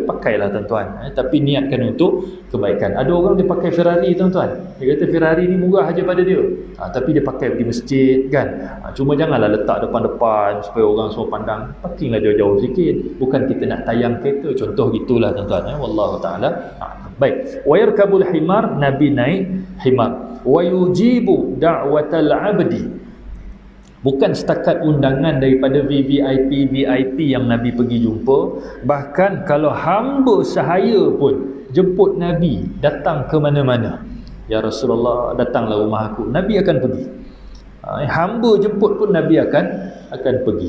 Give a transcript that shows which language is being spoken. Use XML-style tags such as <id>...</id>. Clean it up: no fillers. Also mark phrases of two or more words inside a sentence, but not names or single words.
<ms>Pakailah tuan-tuan, tapi niatkan untuk kebaikan. Ada orang dia pakai Ferrari tuan-tuan, dia kata Ferrari ni murah aja pada dia, tapi dia pakai pergi masjid kan. Cuma janganlah letak depan-depan supaya orang semua pandang, parkinglah jauh-jauh sikit. Bukan kita nak tayang kereta, contoh gitulah tuan-tuan.</ms> <ar>والله تعالى.</ar> <ms>Baik,</ms> <ar>ويركب الحمار,</ar> <ms>Nabi naik himar.</ms> <ar>ويجيب دعوة العبد,</ar> <ms>bukan setakat undangan daripada VIP yang Nabi pergi jumpa, bahkan kalau hamba sahaya pun jemput Nabi datang ke mana-mana.</ms> <ar>يا رسول الله,</ar> <ms>datanglah rumah aku, Nabi akan pergi. Hamba jemput pun Nabi akan pergi.</ms>